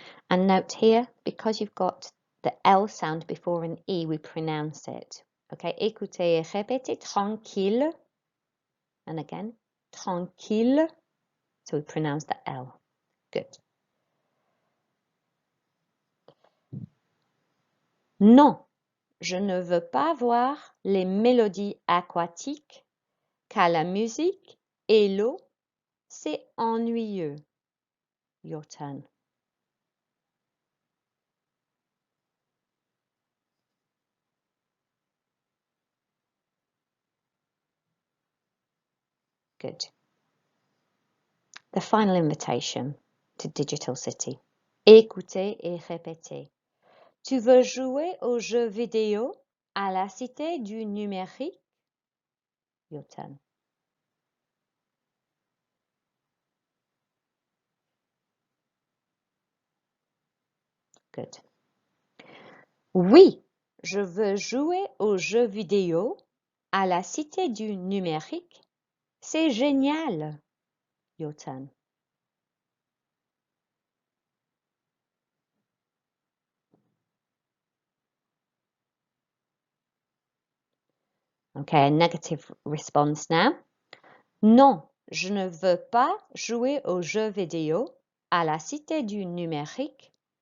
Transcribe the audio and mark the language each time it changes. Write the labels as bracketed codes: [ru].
[en] And note here, because you've got the L sound before an E, we pronounce it. [fr] Okay, écoutez et répétez tranquille. [en] And again, [fr] tranquille. [en] So we pronounce the L. Good. [fr] Non, je ne veux pas voir les mélodies aquatiques, car la musique et l'eau, c'est ennuyeux. [en] Your turn. Good. The final invitation to Digital City. [fr] Écoutez et répétez. Tu veux jouer aux jeux vidéo à la cité du numérique? [en] Your turn. [fr] Good. Oui, je veux jouer aux jeux vidéo à la cité du numérique. C'est génial. [en] Your turn. Okay, a negative response now. [fr] Non, je ne veux pas jouer aux jeux vidéo à la cité du numérique.